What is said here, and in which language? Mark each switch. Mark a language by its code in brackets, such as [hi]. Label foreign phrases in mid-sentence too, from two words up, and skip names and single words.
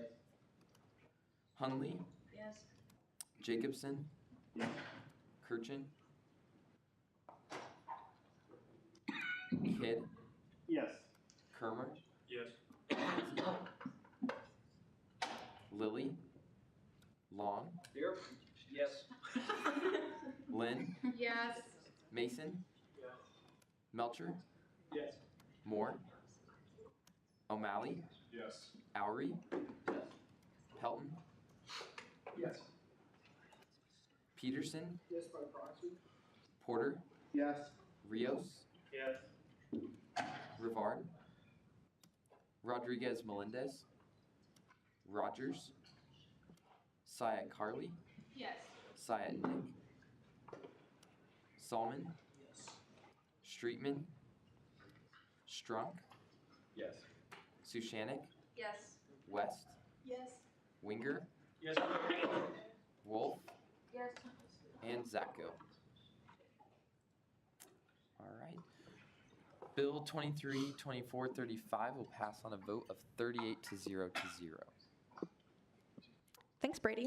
[en] Hunley. Yes. Jacobson. Kirchen. Kidd. Yes. Kermer. Yes. Lilly. Long. Here. Yes. Lynn. Yes. Mason. Yes. Melcher. Yes. Moore. O'Malley. Yes. Oury. Pelton. Yes. Peterson. Yes, by proxy. Porter. Yes. Rios. Yes. Rivard. Rodriguez Melendez. Rogers. Syed Carly. Yes. Syed Nick. Salmon. Yes. Streetman. Strunk. Yes. Sushanik. Yes. West. Yes. Winger. Yes. Wolf. Yes. And Zacko. All right. Bill 23-2435 will pass on a vote of 38 to 0 to 0. Thanks, Brady.